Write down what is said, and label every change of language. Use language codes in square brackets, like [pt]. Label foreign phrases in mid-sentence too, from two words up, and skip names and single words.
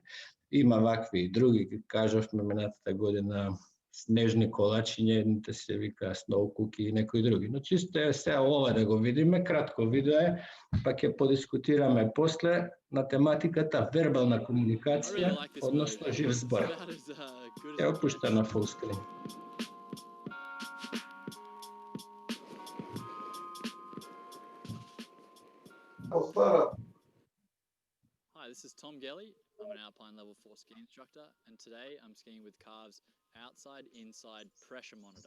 [mk] Има вакви и други, кажавме минатата година снежни колачиња, едните се вика Snow Cookie и некои други. Но чисто е сега ова да го видиме, кратко видео е, па ќе подискутираме после на тематиката вербална комуникација, односно жив збор. Ја опушта на [en] full screen. Hi, this is Tom Gelly. I'm an Alpine Level 4 ski instructor, and today I'm skiing with Carve's outside-inside pressure monitor.